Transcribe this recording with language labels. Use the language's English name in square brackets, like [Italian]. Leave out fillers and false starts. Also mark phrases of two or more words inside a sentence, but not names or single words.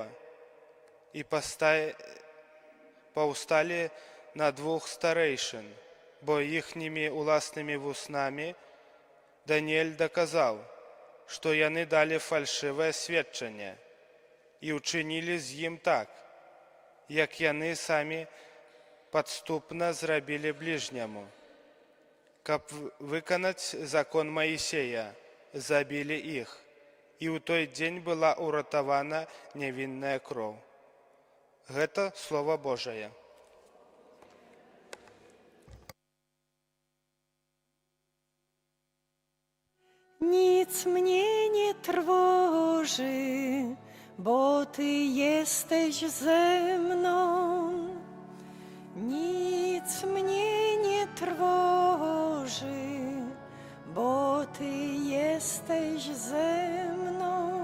[Belarusian] І паўсталі на двух старэйшын, бо іхнімі уласнымі вуснамі Даніэль даказаў, што яны далі фальшывае сведчанне і ўчынілі з ім так, як яны самі падступна зрабілі бліжняму. Каб выканаць закон Маісея, забілі іх, і ў той дзень была ўратавана нявінная кроў. Гэта Слова Божае. [Polish] Nic mnie nie trwoży, bo Ty jesteś ze mną. Nic mnie nie trwoży, bo Ty jesteś ze mną.